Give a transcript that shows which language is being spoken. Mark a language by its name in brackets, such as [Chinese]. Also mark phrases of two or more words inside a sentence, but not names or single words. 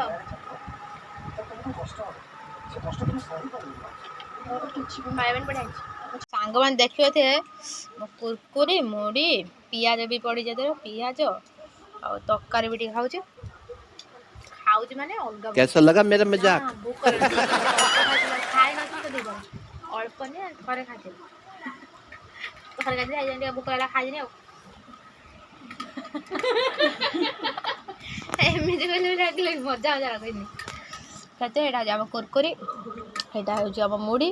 [Odia] ଆଉ ସାଙ୍ଗମାନେ ଦେଖିବେ କୁରକୁରି ମୁଢ଼ି ପିଆଜ ବି ପଡ଼ିଛି ଏଥିରେ ପିଆଜ ଆଉ ତରକାରୀ ବି ଟିକେ ଖାଉଛି ମାନେ ଅଲଗା [Hindi] कैसा लगा मेरा मजाक? [Odia] ଅଳ୍ପ ଥରେ ଖାଇଥିଲି ଟିକେ ଭୋକ ହେଲା ଖାଇଦେଲି। ଆଉ ଏମିତି କହିଲେ ଲାଗିଲେ ମଜା ଲାଗେନି। ଏଇଟା ହେଉଛି ଆମ କୁରକୁରି ଏଇଟା ହେଉଛି ଆମ ମୁଢ଼ି।